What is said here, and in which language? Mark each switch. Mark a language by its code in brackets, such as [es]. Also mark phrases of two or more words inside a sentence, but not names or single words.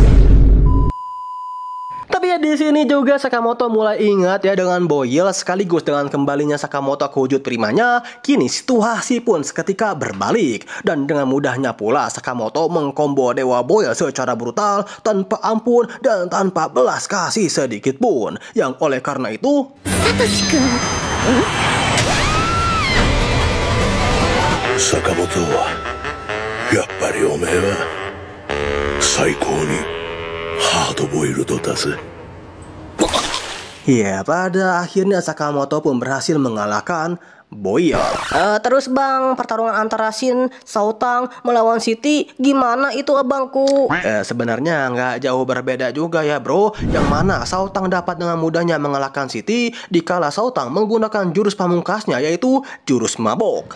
[id] Tapi ya di sini juga Sakamoto mulai ingat ya dengan Boyle, sekaligus dengan kembalinya Sakamoto ke wujud primanya. Kini situasi pun seketika berbalik dan dengan mudahnya pula Sakamoto mengkombo Dewa Boyle secara brutal, tanpa ampun dan tanpa belas kasih sedikit pun. Yang oleh karena itu, [ja] Sakamoto, やっぱりお前は最高にハードボイルドだぜ。 [id] Ya, pada akhirnya Sakamoto pun berhasil mengalahkan Boyle. Terus bang, pertarungan antara Shin Saotang melawan Siti gimana itu abangku? Sebenarnya nggak jauh berbeda juga ya bro. Yang mana Saotang dapat dengan mudahnya mengalahkan Siti dikala Saotang menggunakan jurus pamungkasnya yaitu jurus mabok.